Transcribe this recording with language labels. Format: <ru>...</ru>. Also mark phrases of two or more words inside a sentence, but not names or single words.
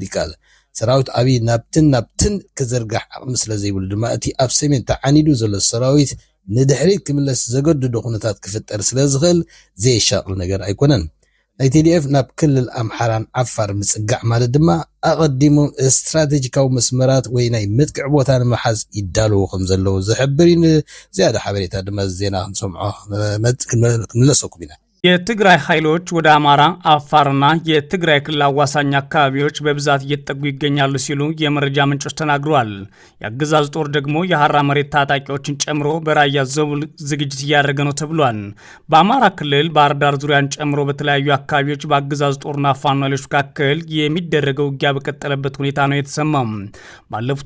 <ti>ይካል ሰራዊት አብይ ናብትን ክዘርጋሕ ዓቕሚ ስለ ዘይብሉ ድማ እቲ ኣብ ሰሜን ተዓኒዱ ዘሎ ሰራዊት ንድሕሪት ክምለስ ዘገድዶ ኩነታት ክፍጠር ስለ ዝኽእል ዘየሻቅል ነገር ኣይኮነን ናይ TDF ናብ ክልል ኣምሓራን ዓፋር ምጽጋዕ ማለት ድማ ኣቐዲሙ ስትራቴጂካዊ መስመራት ወይ ናይ ምጥቅዕ ቦታ ንምሓዝ ይዳለዉ ከም ዘለዉ ዝሕብር ዝያዳ ሓበሬታ ድማ ዜና ክንሰምዖ ክንመለሰኩም ኢና</ti> <am>የትግራይ ኃይሎች ወደ አማራ አፋርና የትግራይ ክልል አዋሳኝ አካባቢዎች በብዛት እየተጠጉ ይገኛሉ ሲሉ የመረጃ ምንጮች ተናግረዋል። የአገዛዙ ጦር ደግሞ የሐራ መሬት ታጣቂዎችን ጨምሮ በራያ ዘቡል ዝግጅት እያደረገ ነው ተብሏል። በአማራ ክልል ባህር ዳር ዙሪያን ጨምሮ በተለያዩ አካባቢዎች በአገዛዙ ጦርና ፋኖ ኃይሎች መካከል የሚደረገው ውጊያ በቀጠለበት ሁኔታ ነው የተሰማው። ባለፉት</am>